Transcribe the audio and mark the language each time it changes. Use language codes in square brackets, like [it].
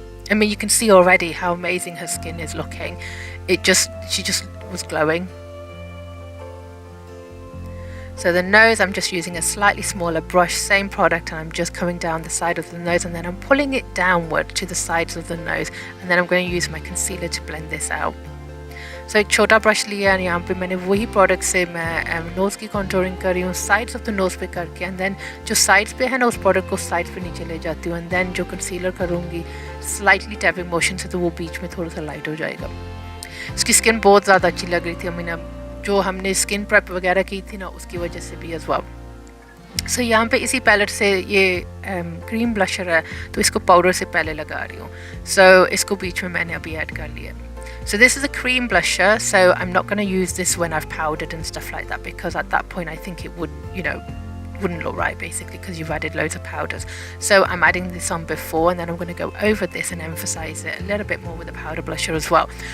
[en] I mean, you can see already how amazing her skin is looking. She just was glowing. So the nose, I'm just using a slightly smaller brush, same product, and I'm just coming down the side of the nose, and then I'm pulling it downward to the sides of the nose, and then I'm going to use my concealer to blend this out. [hi] So एक छोटा brush लिया, और यहाँ पे मैंने वही product से मैं नोज़ की कॉन्टोरिंग कर रही हूँ, [en] sides of the nose [hi] पे करके, [en] and then [hi] जो साइड्स पे है ना, उस प्रोडक्ट को साइड्स पे नीचे ले जाती हूँ, एंड देन जो कंसीलर करूँगी स्लाइटली टैपिंग मोशन से, तो वो बीच में थोड़ा सा लाइट हो जाएगा। उसकी स्किन बहुत ज़्यादा अच्छी लग रही थी। [en] I mean, [hi] जो हमने स्किन प्रेप वगैरह की थी ना, उसकी वजह से भी [en] As well. [hi] सो यहाँ पे इसी पैलेट से ये क्रीम ब्लशर है, तो इसको पाउडर से पहले लगा रही हूँ। सो इसको बीच में मैंने अभी ऐड कर लिया। [en] So this is a cream blusher, so I'm not going to use this when I've powdered and stuff like that, because at that point I think it would, you know, wouldn't look right basically, because you've added loads of powders. So I'm adding this on before, and then I'm going to go over this and emphasize it a little bit more with the powder blusher as well.